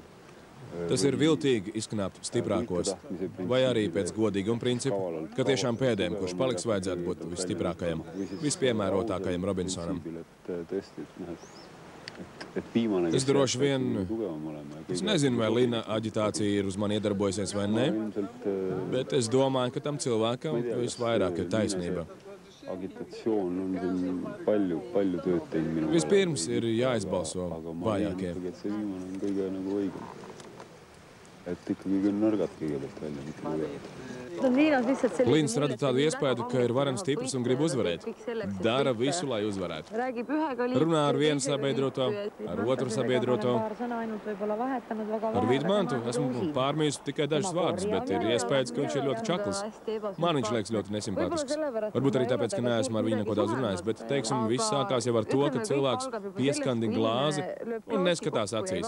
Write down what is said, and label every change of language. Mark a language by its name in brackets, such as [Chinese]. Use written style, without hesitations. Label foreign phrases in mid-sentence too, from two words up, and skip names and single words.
[Latvian] Tas ir viltīgi izknāpt stiprākos, vai arī pēc godīguma principu, ka tiešām pēdējiem, kurš paliks, vajadzētu būt visstiprākajam, vispiemērotākajam Robinsonam. Es droši vien, es nezinu, vai Lina aģitācija ir uz mani iedarbojusies vai ne, bet es domāju, ka tam cilvēkam visvairāk ir taisnība. [Estonian] agitatsioon on siin palju tööd teinud minu. [Latvian] Vispirms ir jāizbalso vājākiem. [Estonian] See viimane on kõige nagu õigem. Et ikkagi küll nõrgad kõigepealt välja, mitte kõigepealt. [Latvian] Līns rada tādu iespēju, ka ir varens stiprs un grib uzvarēt. Dara visu, lai uzvarētu. Runā ar vienu sabiedroto, ar otru sabiedroto. Ar Vidmantu esmu pārmījusi tikai dažus vārdus, bet ir iespējas, ka viņš ir ļoti čakls. Man viņš liekas ļoti nesimpatisks. Varbūt arī tāpēc, ka neesmu ar viņu neko daudz runājis, bet, teiksim, viss sākās jau ar to, ka cilvēks pieskandi glāzi un neskatās acīs.